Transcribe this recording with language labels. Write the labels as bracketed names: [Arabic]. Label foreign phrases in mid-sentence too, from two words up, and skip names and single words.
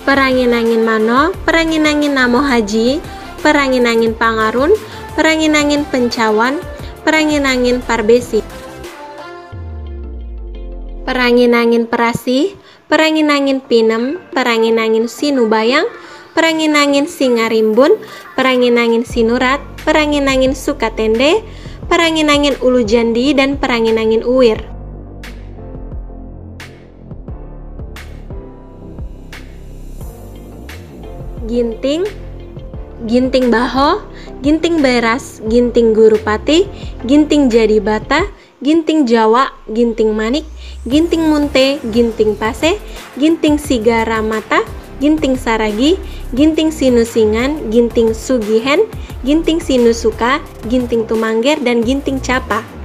[Indonesian] perangin-angin mano, perangin-angin namo haji, perangin-angin pangarun, perangin-angin pencawan, perangin-angin parbesi, perangin-angin perasih, perangin-angin pinem, perangin-angin sinubayang, perangin-angin singarimbun, perangin-angin sinurat, perangin-angin sukatende, perangin-angin ulu jandi, dan perangin-angin uwir. Ginting, ginting baho, ginting beras, ginting gurupati, ginting jadi bata, ginting jawa, ginting manik, ginting munte, ginting pase, ginting sigara mata, ginting saragi, ginting sinusingan, ginting sugihen, ginting sinusuka, ginting tumangger, dan ginting capa.